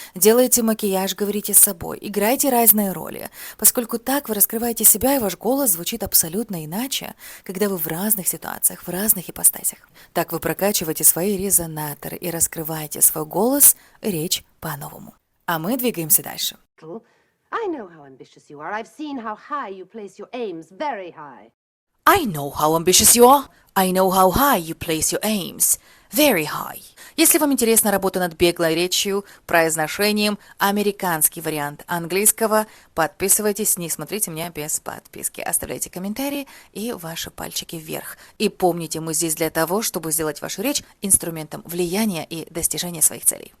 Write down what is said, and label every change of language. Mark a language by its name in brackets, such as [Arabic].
[Russian] Делайте макияж, говорите с собой. Играйте разные роли, поскольку так вы раскрываете себя, и ваш голос звучит абсолютно иначе, когда вы в разных ситуациях, в разных ипостасях. Так вы прокачиваете свои резонаторы и раскрываете свой голос, речь по-новому. А мы двигаемся дальше. [English] I know how ambitious you are. I've seen how high you place your aims, very high. I know how ambitious you are. I know how high you place your aims. Very high. [Russian] Если вам интересна работа над беглой речью, произношением, американский вариант английского, подписывайтесь, не смотрите меня без подписки. Оставляйте комментарии и ваши пальчики вверх. И помните, мы здесь для того, чтобы сделать вашу речь инструментом влияния и достижения своих целей.